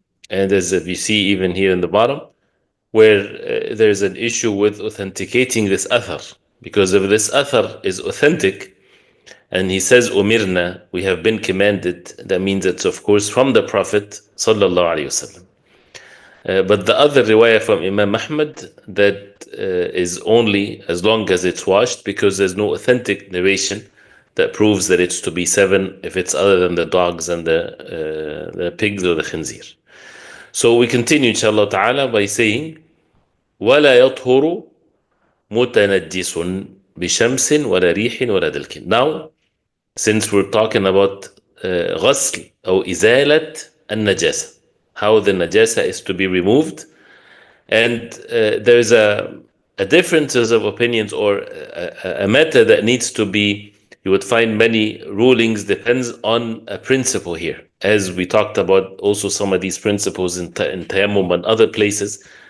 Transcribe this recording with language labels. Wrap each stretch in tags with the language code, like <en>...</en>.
<en>And as we see even here in the bottom, where there's an issue with authenticating this athar, because if this athar is authentic and he says umirna, we have been commanded, that means it's of course from the Prophet sallallahu alaihi wasallam. But the other riwayah from Imam Ahmad, that is only as long as it's washed, because there's no authentic narration that proves that it's to be 7 if it's other than the dogs and the pigs or the khinzir. So we continue inshallah ta'ala by saying</en> <ar>وَلَا يَطْهُرُ مُتَنَجِّسٌ بِشَمْسٍ وَلَا رِيحٍ وَلَا دَلْكٍ.</ar> <en>Now, since we're talking about</en> <ar>غسل أو إزالة النجاسة,</ar> <en>how the najasa is to be removed, and there's a differences of opinions, or a matter that needs to be, you would find many rulings, depends on a principle here, as we talked about also some of these principles in tayammum and other places.</en>